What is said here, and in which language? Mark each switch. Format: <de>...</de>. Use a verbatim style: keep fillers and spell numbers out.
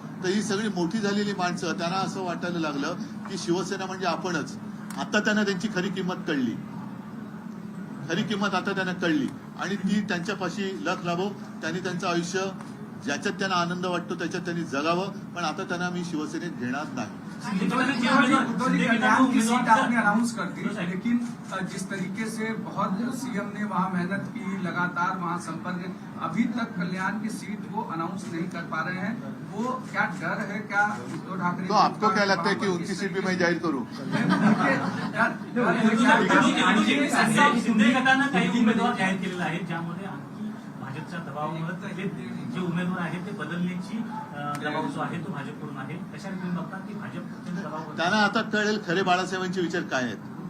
<mr>तर ही सगळी मोठी झालेली माणसं त्यांना असं वाटायला लागलं की शिवसेना म्हणजे आपणच. आता त्यांना त्यांची खरी किंमत कळली, खरी किंमत आता त्यांना कळली आणि ती त्यांच्यापाशी लख लाभो. त्यांनी त्यांचं आयुष्य ज्याच्यात त्यांना आनंद वाटतो त्याच्यात त्यांनी जगावं, पण आता त्यांना मी शिवसेनेत घेणार नाही.</mr> <hi>उद्धव जी कल्याण की सीट आपने अनाउंस कर दी, लेकिन अ, जिस तरीके से बहुत सीएम ने वहाँ मेहनत की, लगातार वहाँ संपर्क, अभी तक कल्याण की सीट वो अनाउंस नहीं कर पा रहे हैं, वो क्या डर है? क्या उद्धव ठाकरे तो आपको क्या लगता है की उनकी सीट भी मैं</hi> <mr>जाहीर करू? आणि शिंदे गटानं काही उमेदवार जाहीर केलेला आहे, ज्यामध्ये आणखी भाजपच्या दबावामुळे ते जे उमेदवार आहेत ते बदलण्याची अं, दबाव जो आहे तो भाजपकडून आहे. कशा रीतीने बघतात की भाजप अत्यंत दबाव त्यांना आता कळेल खरे बाळासाहेबांचे विचार काय आहेत.</mr>